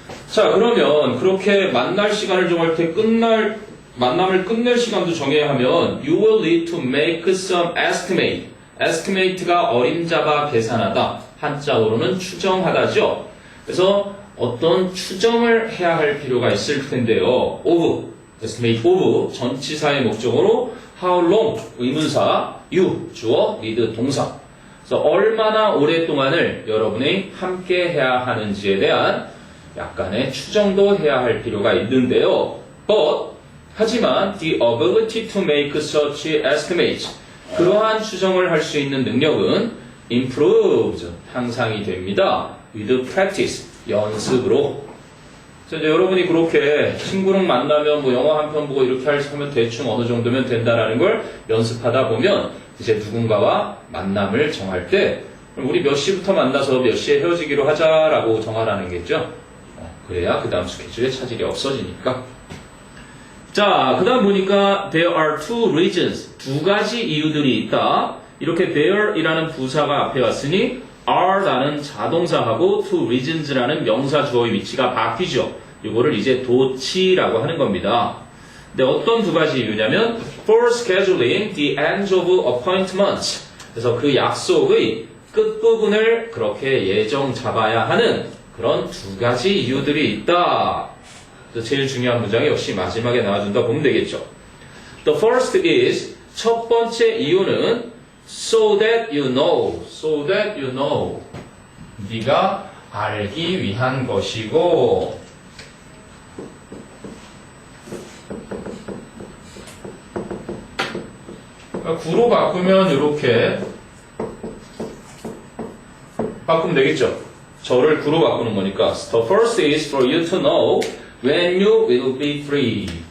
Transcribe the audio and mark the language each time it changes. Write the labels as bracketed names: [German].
[Korean] 자 그러면 그렇게 만날 시간을 정할 때 만남을 끝낼 시간도 정해야 하면 [English] You will need to make some estimate. [Korean] estimate가 어림잡아 계산하다. 한자어로는 추정하다죠. 그래서 어떤 추정을 해야 할 필요가 있을 텐데요. [English] of, estimate of, [Korean] 전치사의 목적어로 [English] how long, 의문사, you, 주어, need, 동사. [Korean] 그래서 얼마나 오랫동안을 여러분이 함께 해야 하는지에 대한 약간의 추정도 해야 할 필요가 있는데요. But, 하지만 [English] the ability to make such estimates, [Korean] 그러한 추정을 할 수 있는 능력은 improves, 향상이 됩니다. [English] with practice, [Korean] 연습으로. 이제 여러분이 그렇게 친구랑 만나면 뭐 영화 한 편 보고 이렇게 하면 대충 어느 정도면 된다라는 걸 연습하다 보면 이제 누군가와 만남을 정할 때 우리 몇 시부터 만나서 몇 시에 헤어지기로 하자라고 정하라는 게죠. 그래야 그 다음 스케줄에 차질이 없어지니까. 자, 그 다음 보니까 [English] there are two reasons. [Korean] 두 가지 이유들이 있다. 이렇게 there이라는 부사가 앞에 왔으니 are라는 자동사하고 two reasons라는 명사 주어의 위치가 바뀌죠. 이거를 이제 도치라고 하는 겁니다. 근데 어떤 두 가지 이유냐면 [English] for scheduling the end of appointments. [Korean] 그래서 그 약속의 끝부분을 그렇게 예정 잡아야 하는 그런 두 가지 이유들이 있다. 제일 중요한 문장이 역시 마지막에 나와준다 보면 되겠죠. [English] The first is, [Korean] 첫 번째 이유는 [English] so that you know. [Korean] 네가 알기 위한 것이고 구로 바꾸면 이렇게 바꾸면 되겠죠. 저를 구로 바꾸는 거니까 [English] The first is for you to know when you will be free.